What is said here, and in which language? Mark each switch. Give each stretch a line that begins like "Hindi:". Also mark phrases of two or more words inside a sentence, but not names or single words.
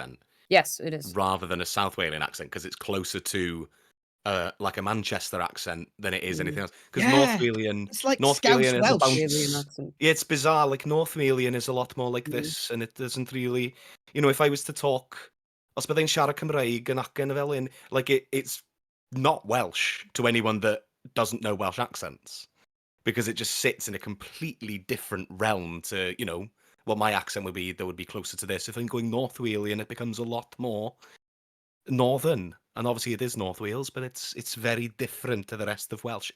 English: Yes, it is. Rather than a South Walian accent because it's closer to like a Manchester accent than it is anything else. Because Yeah, Northwelian, it's like Scouse Northwelian is a Welsh. Alien bounce. accent. Yeah, it's bizarre. Like Northwelian is a lot more like Mm. this, and it doesn't really, if I was to talk,
Welsh: os byddai'n siarad Cymraeg yn acen fel hyn,
English: like it's not Welsh to anyone that doesn't know Welsh accents, because it just sits in a completely different realm to, what my accent would be. That would be closer to this. If I'm going Northwelian, it becomes a lot more northern, and obviously it is North Wales, but it's very different to the rest of Welsh.